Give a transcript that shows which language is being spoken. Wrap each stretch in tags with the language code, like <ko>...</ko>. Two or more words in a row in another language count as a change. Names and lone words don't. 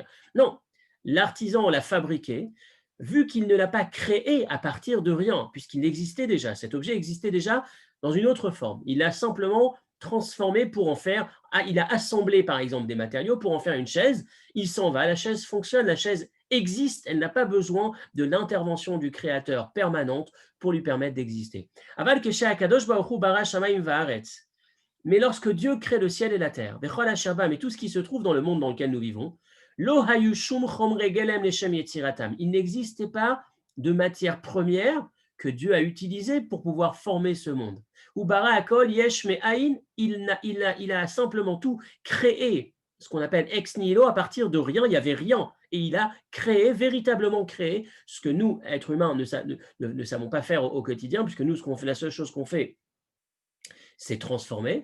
<fr>Non, l'artisan l'a fabriqué, vu qu'il ne l'a pas créé à partir de rien, puisqu'il existait déjà, cet objet existait déjà dans une autre forme. Il l'a simplement transformé pour en faire, il a assemblé par exemple des matériaux pour en faire une chaise, il s'en va, la chaise fonctionne, la chaise existe, elle n'a pas besoin de l'intervention du créateur permanente pour lui permettre d'exister.</fr> <he>אבל כשהקדוש ברוך הוא ברא שמים וארץ.</he> <fr>Mais lorsque Dieu crée le ciel et la terre,</fr> <he>בכל השבם</he> <fr>et tout ce qui se trouve dans le monde dans lequel nous vivons,</fr> <he>לא היו שום חומרי גלם לשם יצירתם.</he> <fr>Il n'existait pas de matière première que Dieu a utilisée pour pouvoir former ce monde.</fr> <he>והוא ברא הכל יש מאין,</he> <fr>il a simplement tout créé, ce qu'on appelle</fr> <la>ex nihilo,</la> <fr>à partir de rien, il n'y avait rien. Et il a créé, véritablement créé, ce que nous, êtres humains, ne savons pas faire au quotidien, puisque nous, la seule chose qu'on fait, c'est transformer.</fr>